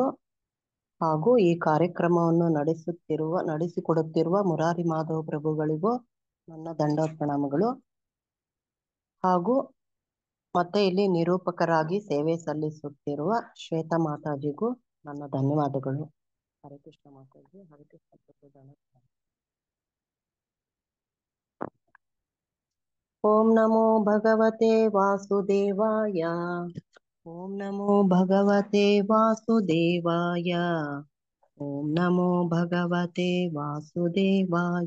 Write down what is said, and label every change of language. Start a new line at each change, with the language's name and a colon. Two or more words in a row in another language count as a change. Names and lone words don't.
Kannada: ಹಾಗೂ ಈ ಕಾರ್ಯಕ್ರಮವನ್ನು ನಡೆಸಿಕೊಡುತ್ತಿರುವ ಮುರಾರಿ ಮಾಧವ ಪ್ರಭುಗಳಿಗೂ ನನ್ನ ದಂಡೋತ್ ಪ್ರಣಾಮಗಳು. ಹಾಗೂ ಮತ್ತೆ ಇಲ್ಲಿ ನಿರೂಪಕರಾಗಿ ಸೇವೆ ಸಲ್ಲಿಸುತ್ತಿರುವ ಶ್ವೇತಾ ಮಾತಾಜಿಗೂ ನನ್ನ ಧನ್ಯವಾದಗಳು. ಹರೇ ಕೃಷ್ಣ ಮಾತಾಜಿ. ಹರೇ ಕೃಷ್ಣ ಪ್ರಭು.
Sanskrit: ಓಂ ನಮೋ ಭಗವತೆ ವಾಸುದೇವಾಯ. ಓಂ ನಮೋ ಭಗವತೆ ವಾಸುದೇವಾಯ. ಓಂ ನಮೋ ಭಗವತೆ ವಾಸುದೇವಾಯ.